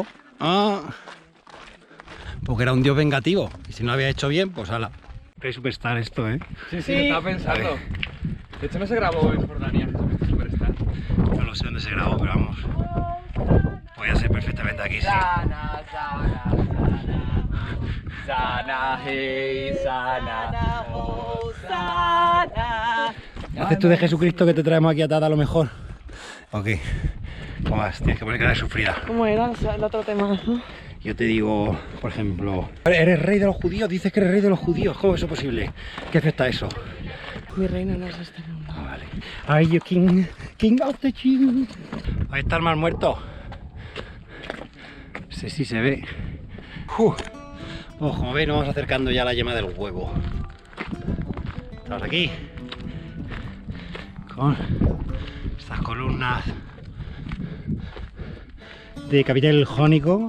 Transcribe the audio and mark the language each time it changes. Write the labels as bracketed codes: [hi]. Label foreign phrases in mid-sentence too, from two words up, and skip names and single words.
[es] Ah, porque era un dios vengativo. Y si no lo había hecho bien, pues ala. Qué superstar esto, ¿eh? Sí, sí, lo estaba pensando. De hecho no se grabó en Jordania, Superstar. No lo sé dónde se grabó, pero vamos. Podría ser perfectamente aquí, sí. Sana, sana, sana. Sana, hey, sana. Oh, sana. ¿Haces tú de Jesucristo que te traemos aquí atada a lo mejor? Ok. ¿Cómo vas? Tienes que poner cara de sufrida. ¿Cómo era el otro tema? Yo te digo, por ejemplo, ¿eres rey de los judíos? Dices que eres rey de los judíos. ¿Cómo es eso posible? ¿Qué afecta eso? Mi reino no es este mundo. Ah, vale. [en] Are you king of the Jews? [es] Ahí está el mar muerto. Sí se ve. Ojo, como veis, nos vamos acercando ya a la yema del huevo. Estamos aquí con estas columnas de capitel jónico.